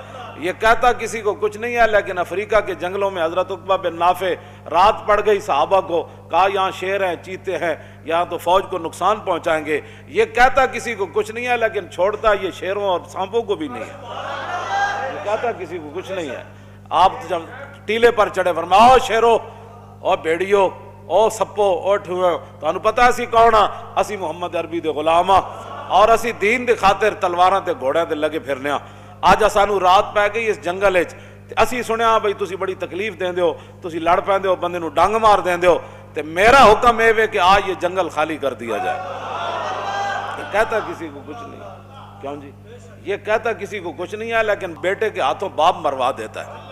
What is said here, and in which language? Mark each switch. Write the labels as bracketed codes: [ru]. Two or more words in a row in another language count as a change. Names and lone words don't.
[ur] یہ کہتا کسی کو کچھ نہیں ہے، لیکن افریقہ کے جنگلوں میں حضرت عقبہ بن نافع رات پڑ گئی صحابہ کو، کہا یہاں شیر ہیں، چیتے ہیں، یہاں تو فوج کو نقصان پہنچائیں گے۔ یہ کہتا کسی کو کچھ نہیں ہے، لیکن چھوڑتا یہ شیروں اور سانپوں کو بھی نہیں ہے۔ یہ کہتا کسی کو کچھ نہیں ہے۔ آپ جب ٹیلے پر چڑھے فرمایا [pa] او شیرو او بیڑیو او سپو او ٹھوئے، تو انہوں پتا اسی کون ہاں؟ اسی محمد عربی دے غلام ہاں، اور اسی دین دے خاطر تلواراں تے گھوڑیاں تے لگے پھرنے ہاں۔ آج سانو رات پہ گئی اس جنگل وچ، اسی سنیا بھئی تسی بڑی تکلیف دیندے ہو، تسی لڑ پیندے ہو، بندے نو ڈنگ مار دیندے ہو، تے میرا حکم اے وے [ur] کہ آج یہ جنگل خالی کر دیا جائے۔ یہ کہتا کسی کو کچھ نہیں، کیوں جی؟ یہ کہتا کسی کو کچھ نہیں ہے، لیکن بیٹے کے ہاتھوں باپ مروا دیتا ہے۔